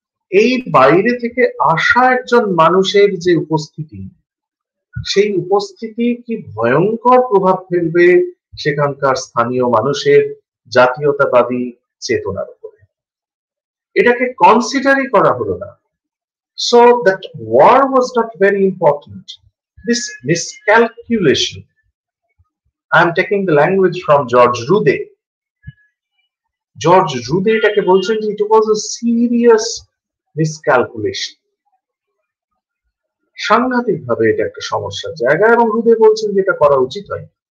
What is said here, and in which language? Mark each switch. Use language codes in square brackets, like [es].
[bn] এই বাইরে থেকে আসা একজন মানুষের যে উপস্থিতি, সেই উপস্থিতি কি ভয়ঙ্কর প্রভাব ফেলবে সেখানকার স্থানীয় মানুষের জাতীয়তাবাদী চেতনার উপরে। এটাকে কনসিডারই করা হলো না। [en] So that war was not very important. This miscalculation, I am taking the language from George Rude. George Rude [bn] এটাকে বলছেন যে [en] it was a serious miscalculation. [bn] সাংঘাতিক ভাবে এটা একটা সমস্যার জায়গা, এবং রুদে বলছেন যে এটা করা উচিত হয়।